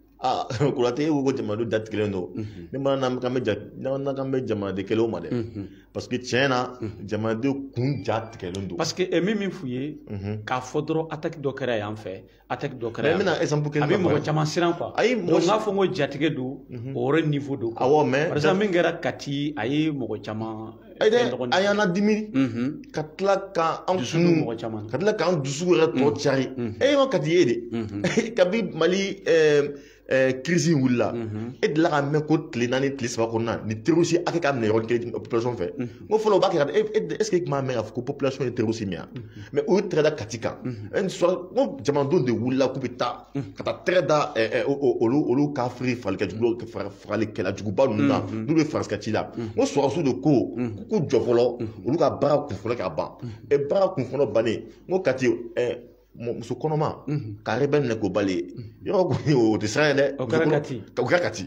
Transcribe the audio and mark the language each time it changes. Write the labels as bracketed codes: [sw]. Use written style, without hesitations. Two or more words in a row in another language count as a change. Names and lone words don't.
[bm] Kuratɛ ko jamanadenw datigɛlen don ne ma n'an kan bɛ jamanaden kelenw ma dɛ [fr] parce que [bm] tiɲɛ na jamanadenw kun ja tigɛlen don. [fr] parce que [bm] min f'u ye k'a fɔ dɔrɔn attaque dɔ kɛra yan fɛ attaque dɔ kɛra yan. n bɛna exemple kelen ta a bɛ mɔgɔ caman siran quoi. ayi donc n k'a fɔ n ko jatigɛ don o yɔrɔ niveau don. awɔ mais [fr] par exemple [bm] min kɛra Kati a ye mɔgɔ caman. a y'an ladimi ka tila k'an kunu ka tila k'an dusu yɛrɛ tɔ cari e ma Kati ye de kabi Mali crise wulila e delila ka mɛn ko tile 4 tile 3 kɔnɔna ni terroriste hakɛ ka minɛ yɔrɔ kelen population fɛ n ko fɔlɔ o b'a kɛ [fr] est ce que [bm] i tun b'a mɛn k'a fɔ ko population ye terroriste min yan mais o ye tɛgɛ da Kati kan n ko jamanadenw de wulila k'u bɛ taa ka taa tɛgɛ da olu kafiri fagalikɛla juguba ninnu na n'olu bɛ Faransi ka ci la n ko sɔrɔsiw de ko k'u jɔ fɔlɔ olu ka baara kun fɔlɔ ka ban baara kun fɔlɔ bannen n ko Kati muso kɔnɔma ka rebelle minɛ k'o bali yɔrɔ kɔni o tɛ siran ye dɛ o kɛra Kati